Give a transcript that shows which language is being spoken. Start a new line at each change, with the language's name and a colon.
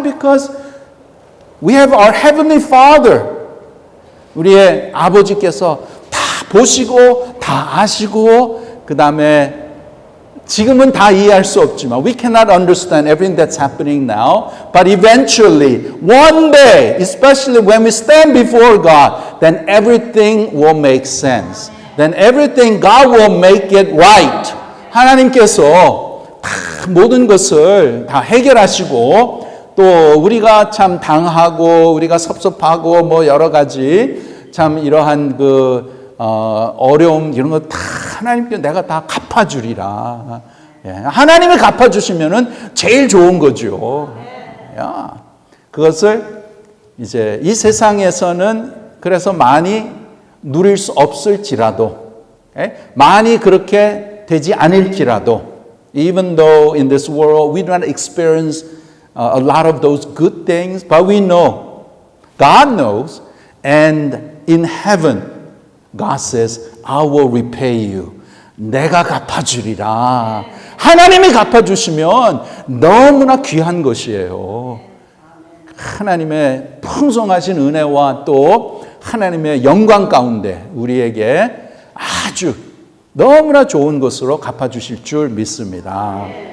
English: Because we have our Heavenly Father.
Korean: 우리의 아버지께서 다 보시고 다 아시고 그 다음에 지금은 다 이해할 수 없지만
English: we cannot understand everything that's happening now. But eventually, one day, especially when we stand before God, then everything will make sense. Then everything God will make it right.
Korean: 하나님께서 다 모든 것을 다 해결하시고 또 우리가 참 당하고 우리가 섭섭하고 뭐 여러 가지 참 이러한 어려움 이런 거 다 하나님께 내가 다 갚아주리라. 하나님이 갚아주시면은 제일 좋은 거죠. 그것을 이제 이 세상에서는 그래서 많이 누릴 수 없을지라도, 많이 그렇게 되지 않을지라도,
English: even though in this world we do not experience a lot of those good things, but we know, God knows, and in heaven, God says, I will repay you.
Korean: 내가 갚아주리라. 하나님이 갚아주시면 너무나 귀한 것이에요. 하나님의 풍성하신 은혜와 또 하나님의 영광 가운데 우리에게 아주 너무나 좋은 것으로 갚아주실 줄 믿습니다.